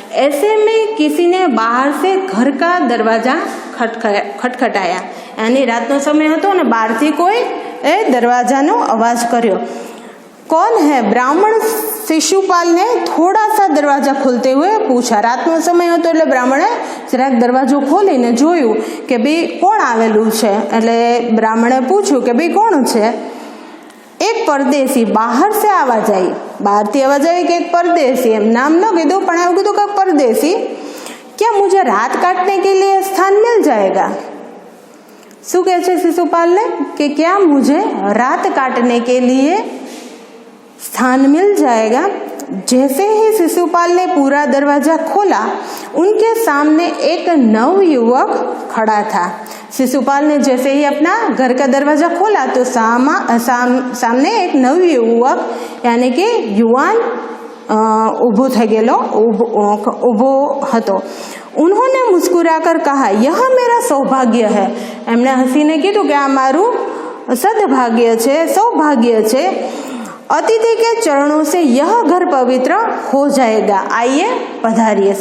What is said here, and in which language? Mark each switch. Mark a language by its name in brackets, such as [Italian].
[Hindi] ऐसे में किसी ने बाहर से घर का दरवाजा खटखटाया, यानी [Gujarati] रातनो समय હતો ને બહારથી કોઈ દરવાજાનો અવાજ કર્યો। [Hindi] कौन है? ब्राह्मण शिशुपाल ने थोड़ा सा दरवाजा खोलते हुए पूछा। [Gujarati] रातनो समय હતો એટલે બ્રાહ્મણે જરાક દરવાજો ખોલીને જોયું કે ભાઈ કોણ આવેલું છે। એટલે બ્રાહ્મણે પૂછ્યું કે ભાઈ કોણ છે? [Hindi] एक परदेसी बाहर से आवाज आई। बाहर थी आवाज आई कि एक परदेसी, [Gujarati] एम नाम न कीधु पण एवुं कीधुं [Hindi] कि परदेसी, क्या मुझे रात काटने के लिए स्थान मिल जाएगा? शू कहे छे शिशुपाल ने कि क्या मुझे रात काटने के लिए स्थान मिल जाएगा? जैसे ही शिशुपाल ने पूरा दरवाजा खोला, उनके सामने एक नव युवक खड़ा था। शिशुपाल ने जैसे ही अपना घर का दरवाजा खोला तो सामने एक नव युवक यानी कि युवान [Gujarati] ऊभो થઈ ગયેલો ઊભો હતો। [Hindi] उन्होंने मुस्कुराकर कहा, यह मेरा सौभाग्य है। [Gujarati] એમણે હસીને કીધું કે આ મારું સદભાગ્ય છે, સૌભાગ્ય છે। [Hindi] अतिथि के चरणों से यह घर पवित्र हो जाएगा, आइए पधारिए।